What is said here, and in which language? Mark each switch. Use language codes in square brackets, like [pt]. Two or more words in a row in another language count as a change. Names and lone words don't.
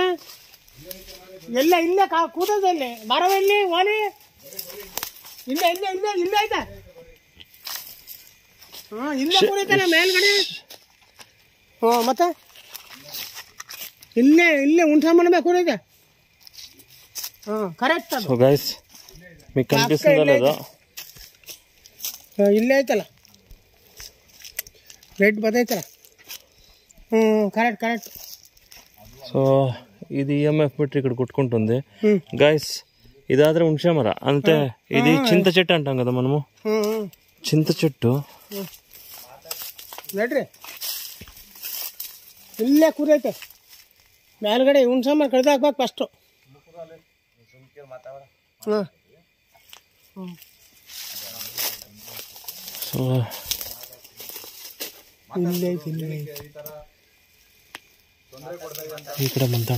[kn] ಎಲ್ಲ ಇಲ್ಲೇ ಕೂತದೆ, ಇಲ್ಲಿ ಮರವಲ್ಲಿ ಓಲಿ ಇಲ್ಲೇ ಐತೆ. ಹಾಂ, ಇಲ್ಲೇ ಕೂಡೈತಾನೆ ಮೇಲ್ಗಡೆ. ಹಾಂ, ಮತ್ತೆ ಇಲ್ಲೇ ಹುಣಸೆ ಮನೆ ಕೂಡೈತೆ. ಕರೆಕ್ಟ್. [en] so guys [te] మీకు కనిపిస్తుందా లేదా? [kn] ಇಲ್ಲೇ ಐತಲ್ಲ, ರೇಟ್ ಬರ್ತೈತಲ್ಲ. [te] కరెక్ట్. సో ఇది ఈఎంఎఫ్ బిట్టు ఇక్కడ కొట్టుకుంటుంది గైస్. ఇదాದ್ರೆ ಹುಣಸೆ ಮರ అంటే ఇది చింత చెట్టు అంటాం కదా మనము. చింత చెట్టు [kn] ನೋಡ್ರಿ, ಇಲ್ಲೇ ಕೂರೈತೆ ಮೇಲ್ಗಡೆ. ಹುಣಸೆ ಮರ ಕಡ್ದು ಹಾಕ್ಬೇಕು ಫಸ್ಟು. ಸೊ ಈ ಕಡೆ ಬಂತಾನ